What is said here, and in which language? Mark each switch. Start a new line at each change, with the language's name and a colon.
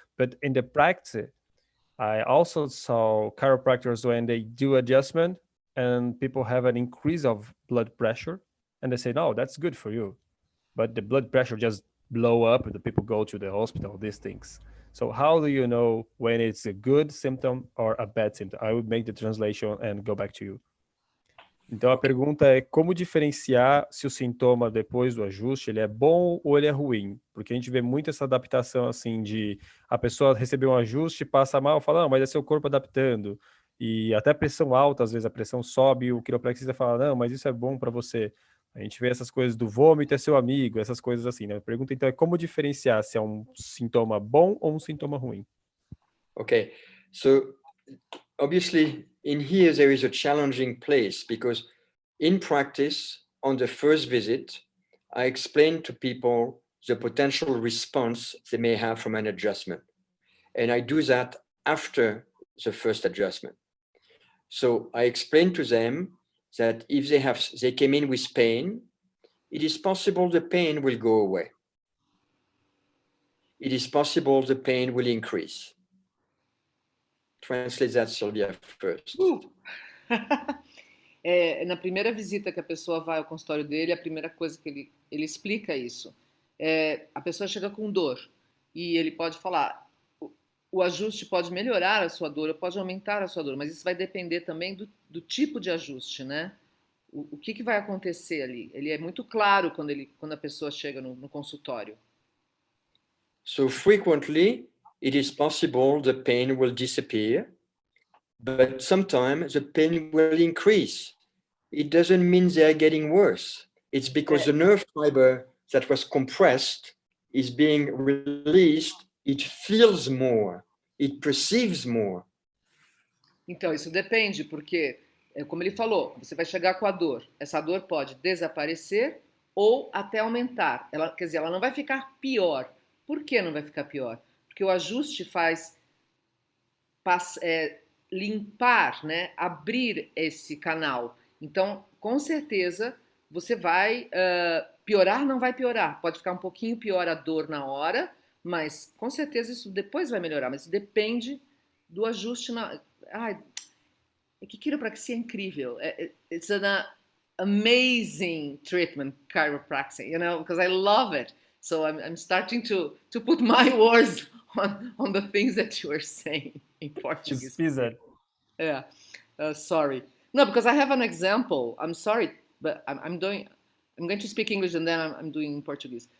English: But in the practice, I also saw chiropractors when they do adjustment and people have an increase of blood pressure, and they say, no, that's good for you. But the blood pressure just blow up and the people go to the hospital, these things. So how do you know when it's a good symptom or a bad symptom? I would make the translation and go back to you.
Portuguese: Então a pergunta é como diferenciar se o sintoma depois do ajuste ele é bom ou ele é ruim? Porque a gente vê muito essa adaptação assim de a pessoa receber um ajuste, passa mal, fala, não, mas é seu corpo adaptando. E até pressão alta, às vezes a pressão sobe e o quiropraxista fala, não, mas isso é bom para você. A gente vê essas coisas do vômito é seu amigo, essas coisas assim, né? A pergunta então é como diferenciar se é um sintoma bom ou um sintoma ruim?
English: Okay, so obviously in here there is a challenging place, because in practice, on the first visit, I explain to people the potential response they may have from an adjustment. And I do that after the first adjustment. So I explained to them that if they came in with pain, it is possible the pain will go away. It is possible the pain will increase. Translate that, Sylvia, first.
Portuguese: Na primeira visita que a pessoa vai ao consultório dele, a primeira coisa que ele explica isso. A pessoa chega com dor e ele pode falar, o ajuste pode melhorar a sua dor, pode aumentar a sua dor, mas isso vai depender também do tipo de ajuste, né? O que vai acontecer ali? Ele é muito claro quando a pessoa chega no consultório.
English: So frequently, it is possible the pain will disappear, but sometimes the pain will increase. It doesn't mean they're getting worse. It's because the nerve fiber that was compressed is being released. It feels more. It perceives more.
Portuguese: Então, isso depende, porque, como ele falou, você vai chegar com a dor. Essa dor pode desaparecer ou até aumentar. Quer dizer, ela não vai ficar pior. Por que não vai ficar pior? Porque o ajuste faz limpar, né? Abrir esse canal. Então, com certeza, você vai piorar, não vai piorar. Pode ficar um pouquinho pior a dor na hora, mas com certeza isso depois vai melhorar. Mas depende do ajuste. Que quiropraxia é incrível.
English: It's an amazing treatment, chiropractic, you know, because I love it. So I'm starting to put my words on the things that you are saying in Portuguese. Yeah. Sorry. No, because I have an example. I'm sorry, but I'm going to speak English and then I'm doing in Portuguese.